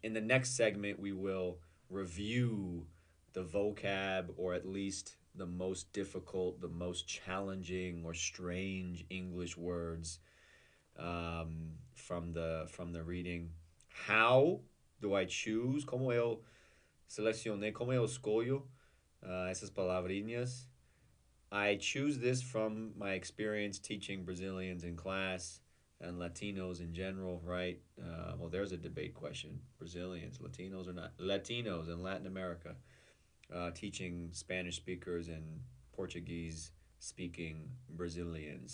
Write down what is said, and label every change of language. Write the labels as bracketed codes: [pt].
[en] In the next segment, we will review the vocab, or at least the most difficult, the most challenging or strange English words from the reading. How do I choose? [pt] Como eu selecionei? Como eu escolho essas palavrinhas? [en] I choose this from my experience teaching Brazilians in class and Latinos in general, right? Well, there's a debate question. Brazilians, Latinos or not? Latinos in Latin America. Teaching Spanish speakers and Portuguese speaking Brazilians.